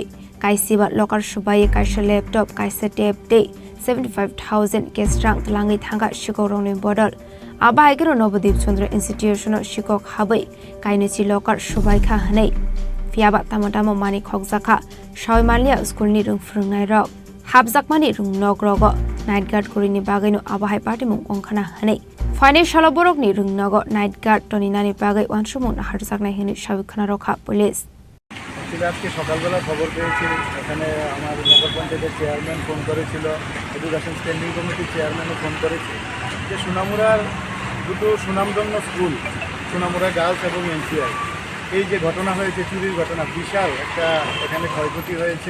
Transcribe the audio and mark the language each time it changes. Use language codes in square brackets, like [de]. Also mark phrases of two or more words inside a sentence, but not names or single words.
[trp] kaisiba lokar subai kaisa laptop kaisa tab dei 75,000 cash rang langai thanga sikok rongni bodol Abahaikero Nobodip Chandra Institution sikok habai kainichi lokar subai kha hanei fiaba tamatamo mani khogjaka Shawmalia school ni rung frungnai rok habjakmani rung nogrogo [en] night guard [trp] korini bagaino abahai party mung ongkhana hanei financial borok ni rung nogo [en] night guard [trp] toninani bagai wansumung harjaknai hini sabikhana rokha police [bn] অ্যাকচুয়ালি আজকে সকালবেলা খবর পেয়েছি এখানে আমার নগর পঞ্চায়েতের চেয়ারম্যান ফোন করেছিল, [en] education standing committee [bn] চেয়ারম্যানও ফোন করেছে যে সোনামুড়ার দুটো সুনামধন্য স্কুল, সোনামুড়া গার্লস এবং এনসিআই, এই যে ঘটনা হয়েছে, চুরির ঘটনা, বিশাল একটা এখানে ক্ষয়ক্ষতি হয়েছে।